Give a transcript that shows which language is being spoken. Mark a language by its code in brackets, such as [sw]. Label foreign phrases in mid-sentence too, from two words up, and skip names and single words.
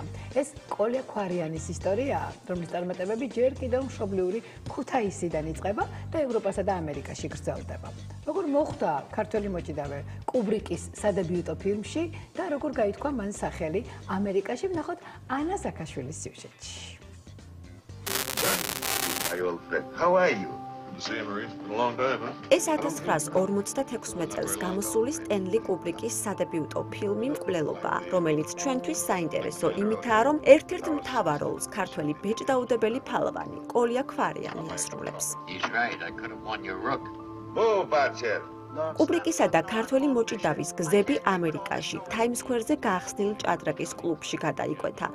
[ka] ეს კოლია ქვარიანის ისტორიაა, რომლის წარმატებები ჯერ კიდევ მშობლიური ქუთაისიდან იწყება და ევროპასა და ამერიკაში გრძელდება. როგორ მოხვდა ქართველი მოჭიდავე კუბრიკის სადებიუტო ფილმში და როგორ გაითქვა მან სახელი ამერიკაში, ვნახოთ ანა ზაქაშვილის სიუჟეტში. [en] How are you? [ka] ეს 1956 წელს გამოსული სტენლი კუბრიკის სადებიუტო ფილმი მკვლელობაა, რომელიც ჩვენთვის საინტერესო იმითაა, რომ ერთ-ერთ მთავარ როლს ქართველი ბეჭდაუდებელი ფალავანი კოლია ქვარიანი ასრულებს. კუბრიკისა და ქართველი მოჭიდავის გზები ამერიკაში, ტაიმს სკვერზე გახსნილ ჭადრაკის კლუბში გადაიკვეთა.